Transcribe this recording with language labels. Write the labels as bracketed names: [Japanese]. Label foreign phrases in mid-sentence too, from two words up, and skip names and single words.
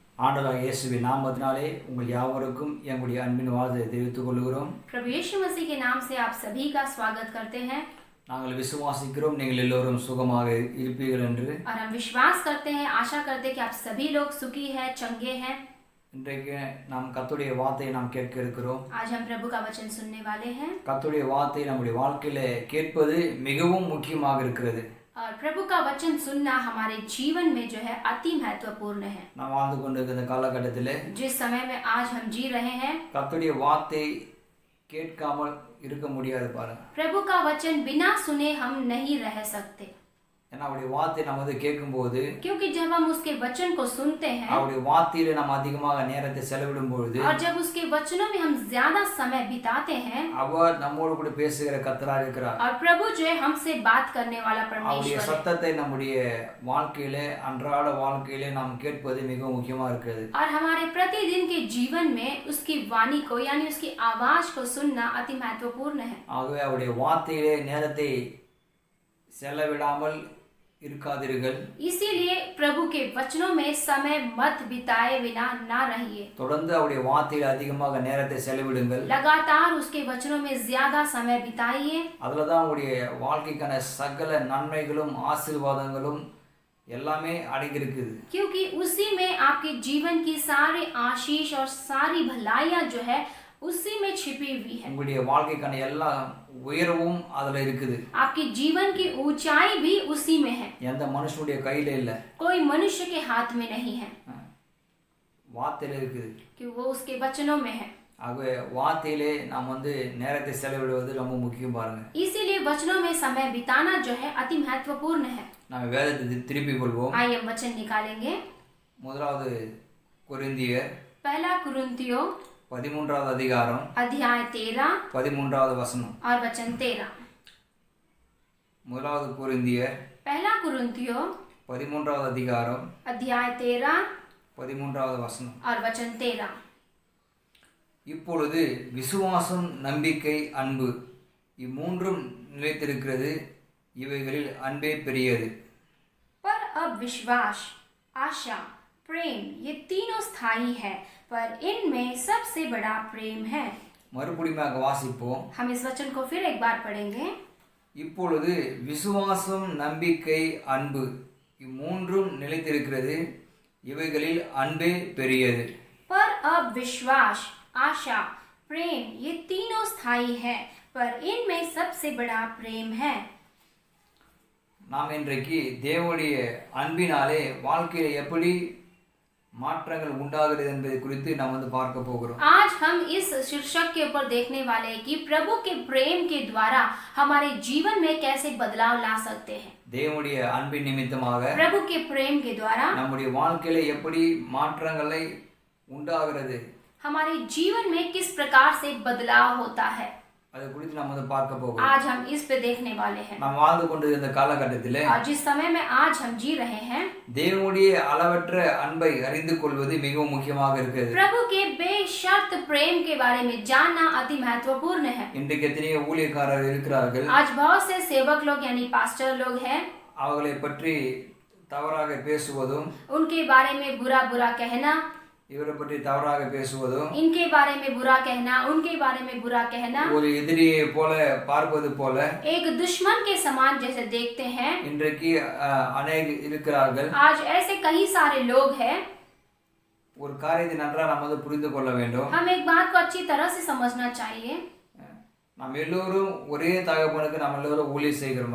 [Tamil] ஆண்டவராகிய இயேசுவின் நாமத்தினாலே உங்கள் யாவருக்கும் எங்களுடைய அன்பின் வாழ்த்தை தெரிவித்துக் கொள்கிறோம். [Hindi] प्रभु यीशु मसीह के नाम से आप सभी का स्वागत करते हैं. [Tamil] நாங்கள் விசுவாசிக்கிறோம் நீங்கள் எல்லோரும் சுகமாக இருப்பீர்கள் என்று. [Hindi] और हम विश्वास करते हैं, आशा करते हैं कि आप सभी लोग सुखी हैं, चंगे हैं. [Tamil] இன்றைக்கு நாம் கர்த்தருடைய வார்த்தையை நாம் கேட்க இருக்கிறோம். [Hindi] आज हम प्रभु का वचन सुनने वाले हैं. [Tamil] கர்த்தருடைய வார்த்தையை நம்முடைய வாழ்க்கையில கேட்பது மிகவும் முக்கியமாக இருக்கிறது. [Hindi] और प्रभु का वचन सुनना हमारे जीवन में जो है अति महत्वपूर्ण है. [Tamil] நாம் வாழ்ந்து கொண்டிருக்கிற காலகட்டத்திலே [Hindi] जिस समय में आज हम जी रहे हैं, [Tamil] கர்த்தருடைய வார்த்தை கேட்காமல் இருக்க முடியாது பாருங்க. [Hindi] प्रभु का वचन बिना सुने हम नहीं रह सकते. [Tamil] ஏன்னா அவருடைய வார்த்தை நம்ம வந்து கேட்கும்போது, [Hindi] क्योंकि जब हम उसके वचन को सुनते हैं [Tamil] அவருடைய வார்த்தையில நாம் அதிகமாக நேரத்தை செலவிடும் பொழுது, [Hindi] और जब उसके वचनों में हम ज्यादा समय बिताते हैं, [Tamil] அவர் நம்மோடு கூட பேசுகிற கர்த்தராக இருக்கிறார். [Hindi] और प्रभु जो है हमसे बात करने वाला [Tamil] அவருடைய [Hindi] परमेश्वर है. [Tamil] சத்தத்தை நம்முடைய வாழ்க்கையிலே அன்றாட வாழ்க்கையிலே நாம் கேட்பது மிகவும் முக்கியமா இருக்கிறது. [Hindi] और हमारे प्रतिदिन के जीवन में उसकी वाणी को यानी उसकी आवाज को सुनना अति महत्वपूर्ण है. [Tamil] ஆகவே அவருடைய வார்த்தையிலே நேரத்தை செலவிடாமல் இருக்காதீர்கள். [Hindi] इसीलिए प्रभु के वचनों में समय मत बिताए बिना ना रहिए. [Tamil] தொடர்ந்து அவருடைய வார்த்தையில அதிகமாக நேரத்தை செலவிடுங்கள். [Hindi] लगातार उसके वचनों में ज्यादा समय बिताइए. [Tamil] அதுல தான் உங்களுடைய வாழ்க்கைக்கான சகல நன்மைகளும் ஆசீர்வாதங்களும் எல்லாமே அடங்கி இருக்குது. [Hindi] क्योंकि उसी में आपके जीवन की सारी आशीष और सारी भलाइयां जो है उसी में छिपी हुई है. [Tamil] உங்களுடைய வாழ்க்கைக்கான எல்லா உயர்வும் அதுல இருக்குது. [Hindi] आपके जीवन की ऊंचाई भी उसी में है. [Tamil] எந்த மனுஷனுடைய கையில இல்ல, [Hindi] कोई मनुष्य के हाथ में नहीं है, [Tamil] வார்த்தையில இருக்குது. [Hindi] कि वो उसके वचनों में है. [Tamil] ஆகவே வார்த்தையிலே நாம் வந்து நேரத்தை செலவிடுவது ரொம்ப முக்கியம் பாருங்க. [Hindi] इसीलिए वचनों में समय बिताना जो है अति महत्वपूर्ण है. [Tamil] நாம் வேதத்தை திருப்பிக் கொள்வோம். [Hindi] आइए हम वचन निकालेंगे. [Tamil] முதலாவது கொரிந்தியர் [Hindi] पहला कुरिन्थियों [Tamil] 13வது அதிகாரம் [Hindi] अध्याय 13 [Tamil] 13வது வசனம். [Hindi] और वचन 13. [Tamil] முதலாவது கொரிந்தியர் [Hindi] पहला कुरिन्थियों [Tamil] 13வது அதிகாரம் [Hindi] अध्याय 13 [Tamil] 13வது வசனம். [Hindi] और वचन 13. [Tamil] இப்பொழுது விசுவாசம், நம்பிக்கை, அன்பு இம்மூன்றும் நிலைத்திருக்கிறது, இவைகளில் அன்பே பெரியது. [Hindi] पर अब विश्वास, आशा, प्रेम ये तीनों स्थायी है, पर इनमें सबसे बड़ा प्रेम है. [Tamil] மறுபடியும் வாசிப்போம். [Hindi] हम इस वचन को फिर एक बार पढ़ेंगे. [Tamil] இப்பொழுது விசுவாசம், நம்பிக்கை, அன்பு இம்மூன்றும் நிலைத்திருக்கிறது, இவைகளில் அன்பே பெரியது. [Hindi] पर अब विश्वास, आशा, प्रेम ये तीनों स्थायी है, पर इनमें सबसे बड़ा प्रेम है. [Tamil] நாம் இன்றைக்கு தேவனுடைய அன்பினாலே வாழ்க்கையில எப்படி மாற்றங்கள் உண்டாகிறது என்பதை குறித்து நாம் வந்து பார்க்க போகிறோம். [Hindi] आज हम इस शीर्षक के ऊपर देखने वाले हैं कि प्रभु के प्रेम के द्वारा हमारे जीवन में कैसे बदलाव ला सकते हैं. [Tamil] தேவனுடைய அன்பின் நிமித்தமாக [Hindi] प्रभु के प्रेम के द्वारा [Tamil] நம்முடைய வாழ்க்கையில எப்படி மாற்றங்களை உண்டாகிறது, [Hindi] हमारे जीवन में किस प्रकार से बदलाव होता है, [Tamil] அதை குறித்து நாம் வந்து பார்க்க போகிறோம். [Hindi] आज हम इस पे देखने वाले हैं. [Tamil] நாம் வாழ்ந்து கொண்டிருந்த காலகட்டத்திலே [Hindi] और जिस समय में आज हम जी रहे हैं, [Tamil] தேவனுடைய அளவற்ற அன்பை அறிந்து கொள்வது மிகவும் முக்கியமாக இருக்கிறது. [Hindi] प्रभु के बेशर्त प्रेम के बारे में जानना अति महत्वपूर्ण है. [Tamil] இன்றைக்கு எத்தனையோ ஊழியக்காரர் இருக்கிறார்கள், [Hindi] आज बहुत से सेवक लोग यानी पास्टर लोग हैं, [Tamil] அவர்களை பற்றி தவறாக பேசுவதும், [Hindi] उनके बारे में बुरा बुरा कहना, [Tamil] இவரை பற்றி தவறாக பேசுவதும், [Hindi] इनके बारे में बुरा कहना, उनके बारे में बुरा कहना, [Tamil] ஒரு எதிரியை போல பார்ப்பது போல [Hindi] एक दुश्मन के समान जैसे देखते हैं. [Tamil] இன்றைக்கு அநேக இருக்கிறார்கள். [Hindi] आज ऐसे कई सारे लोग हैं. [Tamil] ஒரு காரியத்தை நன்றாக நாம் வந்து புரிந்து கொள்ள வேண்டும். [Hindi] हम एक बात को अच्छी तरह से समझना चाहिए. [Tamil] நாம் எல்லோரும் ஒரே தகப்பனுக்கு நாம் எல்லோரும் ஊழியம் செய்கிறோம்.